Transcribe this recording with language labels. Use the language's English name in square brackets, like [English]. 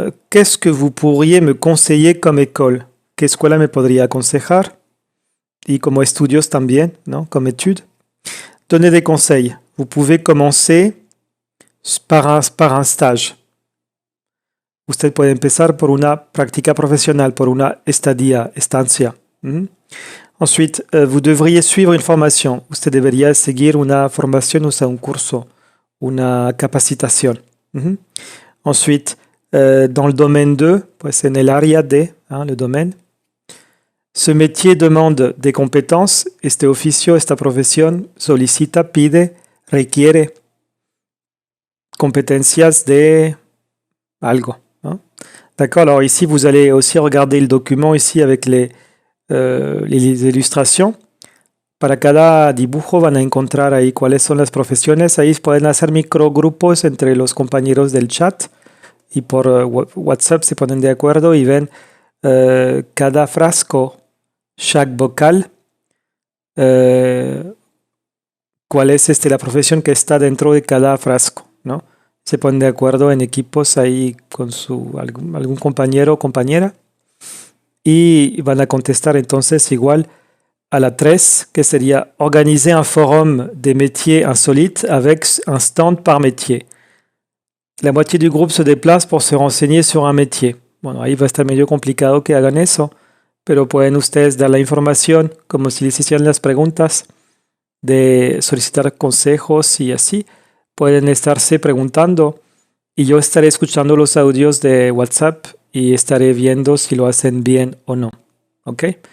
[French] Qu'est-ce que vous pourriez me conseiller comme école? [Spanish] ¿Qué escuela me podría aconsejar? Y como estudios también, ¿no? [French] Comme études. Donnez des conseils. Vous pouvez commencer par un stage. [Spanish] Usted puede empezar por una práctica profesional, por una estancia. [French] Ensuite, vous devriez suivre une formation. [Spanish] Usted debería seguir una formación, o sea, un curso, una capacitación. [French] Ensuite, dans le domaine 2, [Spanish] pues en el área de, [French] le domaine. Ce métier demande des compétences. [Spanish] Este oficio, esta profesión, solicita, pide, requiere competencias de algo. [French] D'accord, alors ici, vous allez aussi regarder le document ici avec les ilustrations. [Spanish] Para cada dibujo van a encontrar ahí cuáles son las profesiones. Ahí pueden hacer microgrupos entre los compañeros del chat y por WhatsApp se ponen de acuerdo y ven cada frasco, [French] chaque vocal, [Spanish] cuál es la profesión que está dentro de cada frasco, ¿no? Se ponen de acuerdo en equipos ahí con algún compañero o compañera y van a contestar entonces igual à la 13, que sería [French] organiser un forum des métiers insolites avec un stand par métier. La moitié du groupe se déplace pour se renseigner sur un métier. [Spanish] Bueno, ahí va a estar medio complicado que hagan eso, pero pueden ustedes dar la información como si les hicieran las preguntas de solicitar consejos y así. Pueden estarse preguntando y yo estaré escuchando los audios de WhatsApp y estaré viendo si lo hacen bien o no. ¿Ok?